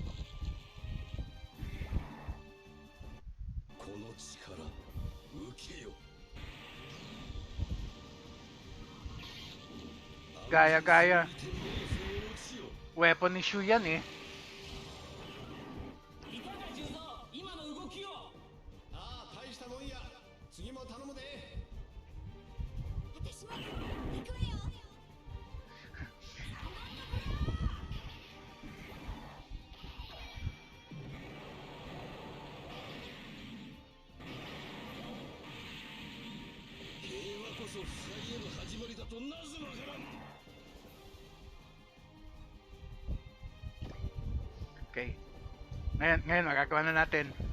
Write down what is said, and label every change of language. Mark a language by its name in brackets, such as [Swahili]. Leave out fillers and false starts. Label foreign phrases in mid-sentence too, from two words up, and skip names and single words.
[Japanese] この力受けよ [Filipino] Gaya-gaya. [English] Weapon issue [Filipino] yan eh. [Japanese] いかが重蔵今の動きをああ大したもんや次も頼むで私も行くわよ。平和こそ腐敗への始まりだとなぜわからん [English] Okay. [Filipino] Ngayon magagawa na natin.